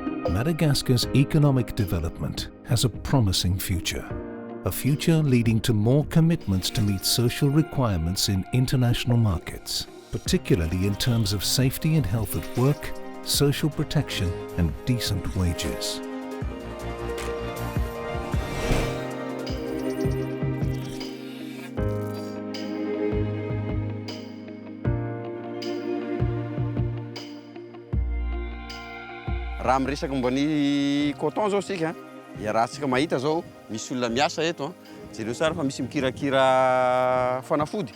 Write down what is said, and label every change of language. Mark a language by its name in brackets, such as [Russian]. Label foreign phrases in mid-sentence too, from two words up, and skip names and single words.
[English] Madagascar's economic development has a promising future. A future leading to more commitments to meet social requirements in international markets, particularly in terms of safety and health at work, social protection and decent wages. [Malagasy] Raha miresaka momba ny coton zao sika, raha tsika mahita zao misy olona miasa eto, jereo tsara fa misy mikirakira fanafody.